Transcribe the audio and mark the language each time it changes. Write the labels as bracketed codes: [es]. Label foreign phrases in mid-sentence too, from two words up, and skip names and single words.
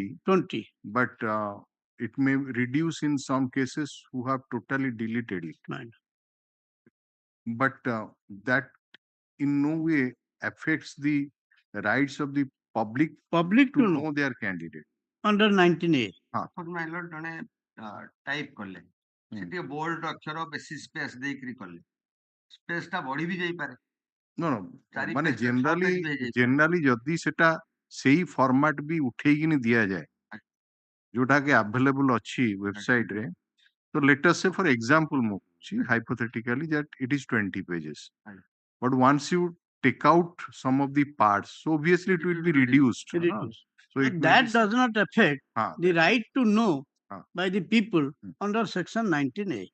[en] But it may reduce in some cases who have totally deleted it. But that in no way affects the rights of the public to know their candidate. Under 19A. [or] ମାଇଲର ଜଣେ ଟାଇପ କଲେ ସେ ଟିକେ ବୋଲ୍ଡ ଅକ୍ଷର ବେଶୀ ସ୍ପେସ୍ ଦେଇକରି କଲେ ସ୍ପେସ୍ ଟା ବଢି ବି ଯାଇପାରେ No, ମାନେ generally ଯଦି ସେଟା ସେଇ ଫର୍ମାଟ ବି ଉଠେଇକିନି ଦିଆଯାଏ ଯୋଉଟା କି available ଅଛି ୱେବସାଇଟ ରେ [en] So let us say, for example, hypothetically that it is 20 pages. But once you take out some of the parts, so obviously it will be reduced. So But that does not affect the that- right to know [hi] हाँ. [en] by the people under section 19A.